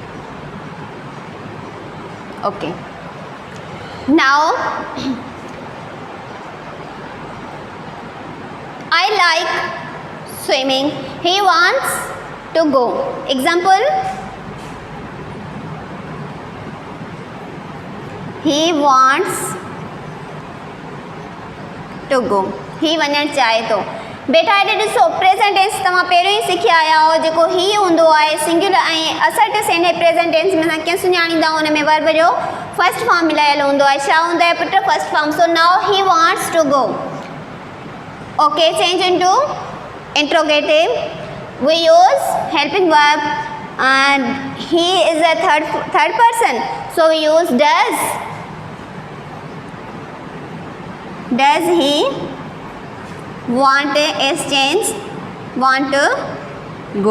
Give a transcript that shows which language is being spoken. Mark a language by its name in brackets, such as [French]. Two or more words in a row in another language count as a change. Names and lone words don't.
[English] Okay, now I like swimming. He wants to go. Example, he wants to go. [Sindhi] He वञणु चाहे थो। बेटा हिते ॾिसो [English] present tense [Sindhi] तव्हां पहिरियों ई सिखी आया हो, जेको ही हूंदो आहे सिंगुलर ऐं [English] assertive sentence present tense [Sindhi] में असां कीअं सुञाणींदा आहियूं, हुन में वर्ब जो [English] first form [Sindhi] मिलायल हूंदो आहे। छा हूंदो आहे पुट? [English] First form. So now he wants to go. Okay, change into interrogative. We use helping verb and he is a third person, so we use does. Does he want as change want to go?